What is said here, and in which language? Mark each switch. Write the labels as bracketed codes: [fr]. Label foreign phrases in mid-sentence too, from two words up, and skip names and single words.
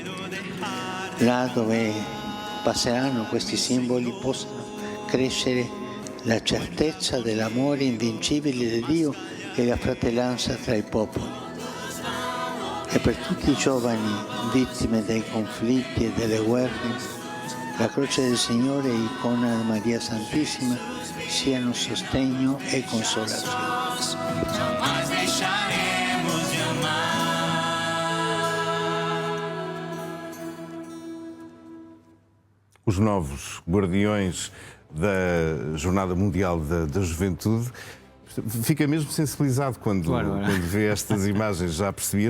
[it] Là dove passeranno questi simboli possano crescere la certezza dell'amore invincibile di Dio e la fratellanza tra i popoli. E per tutti i giovani vittime dei conflitti e delle guerre, la croce del Signore e l'icona di Maria Santissima siano sostegno e consolazione. [pt] Os novos guardiões da Jornada Mundial da Juventude. Fica mesmo sensibilizado quando vê estas imagens, já percebi.